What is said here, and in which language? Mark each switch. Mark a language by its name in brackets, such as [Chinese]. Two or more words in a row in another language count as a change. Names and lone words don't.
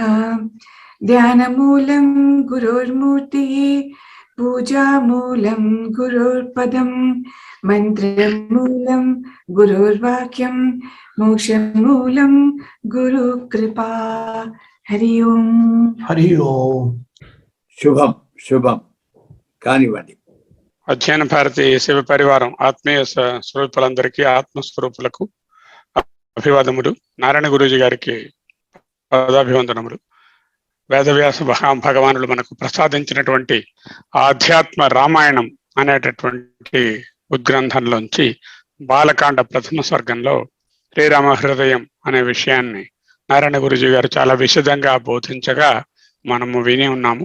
[Sanskrit] ध्यानमूलं गुरोर्मूर्तिः पूजामूलं गुरोर्पदं मन्त्रमूलं गुरोर्वाक्यं मोक्षमूलं गुरुकृपा। हरि ओम। हरि ओम। [Telugu] శుభం శుభం కానివ్వండి. అధ్యయన భారతి శివ పరివారం ఆత్మీయ స్వరూపులందరికీ ఆత్మస్వరూపులకు అభివాదములు. నారాయణ గురూజీ గారికి పదాభివందనములు. వేదవ్యాస భగవానులు మనకు ప్రసాదించినటువంటి ఆధ్యాత్మ రామాయణం అనేటటువంటి ఉద్గ్రంథంలోంచి బాలకాండ ప్రథమ సర్గంలో శ్రీరామ హృదయం అనే విషయాన్ని నారాయణ గురూజీ గారు చాలా విశదంగా బోధించగా మనము విని ఉన్నాము.